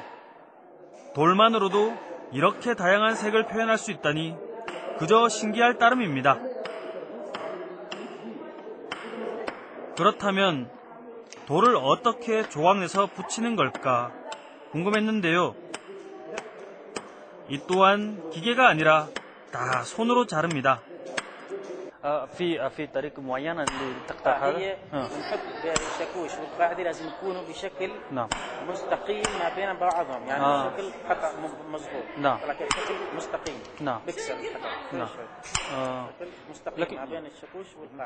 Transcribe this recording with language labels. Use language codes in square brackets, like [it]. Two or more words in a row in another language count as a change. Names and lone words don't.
[ko] 돌만으로도 이렇게 다양한 색을 표현할 수 있다니 그저 신기할 따름입니다. 그렇다면 돌을 어떻게 조각내서 붙이는 걸까 궁금했는데요. 이 또한 기계가 아니라 다 손으로 자릅니다. [ar] في طريقة معينة لتقطع هذا؟ هي بنحط شاكوش والقاعده لازم يكونوا بشكل نعم. مستقيم ما بين بعضهم يعني بشكل خطا مضبوط نعم. ولكن بشكل مستقيم نعم. بكسر الخطا نعم. بشكل مستقيم ما بين الشاكوش والقاعده